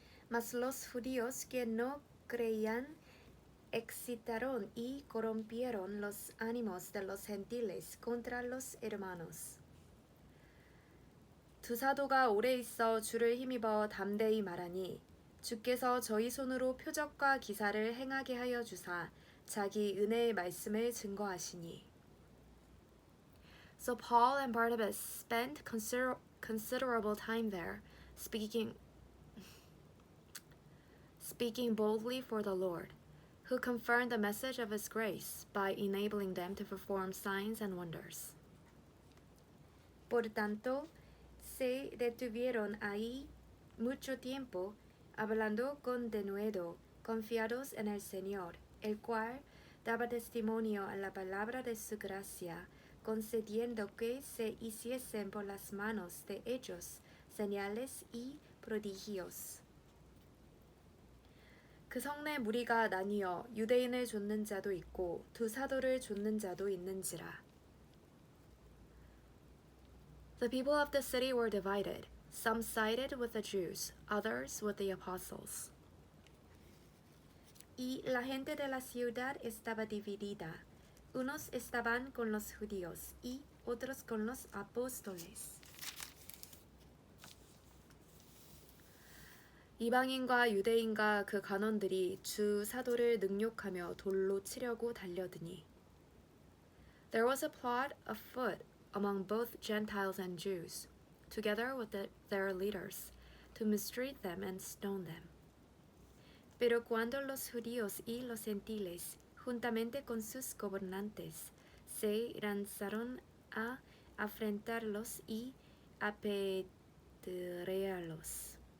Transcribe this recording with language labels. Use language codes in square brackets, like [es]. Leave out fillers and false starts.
[es] Mas los judíos que no creían excitaron y corrompieron los ánimos de los gentiles contra los hermanos. [ko] 두 사도가 오래 있어 주를 힘입어 담대히 말하니 주께서 저희 손으로 표적과 기사를 행하게 하여 주사 자기 은혜의 말씀을 증거하시니. [en] So Paul and Barnabas spent considerable time there, speaking boldly for the Lord, who confirmed the message of his grace by enabling them to perform signs and wonders. [es] Por tanto, se detuvieron ahí mucho tiempo, hablando con denuedo, confiados en el Señor, el cual daba testimonio a la palabra de su gracia, concediendo que se hiciesen por las manos de ellos señales y prodigios. [ko] 그 성내 무리가 나뉘어 유대인을 좇는 자도 있고 두 사도를 좇는 자도 있는지라. [en] The people of the city were divided. Some sided with the Jews, others with the apostles. [es] Y la gente de la ciudad estaba dividida. Unos estaban con los judíos y otros con los apóstoles. [ko] 이방인과 유대인과 그 간원들이 주 사도를 능욕하며 돌로 치려고 달려드니. [en] There was a plot afoot among both Gentiles and Jews, together with their leaders, to mistreat them and stone them. [es] Pero cuando los judíos y los gentiles, juntamente con sus gobernantes, se lanzaron a afrentarlos y apedrearlos.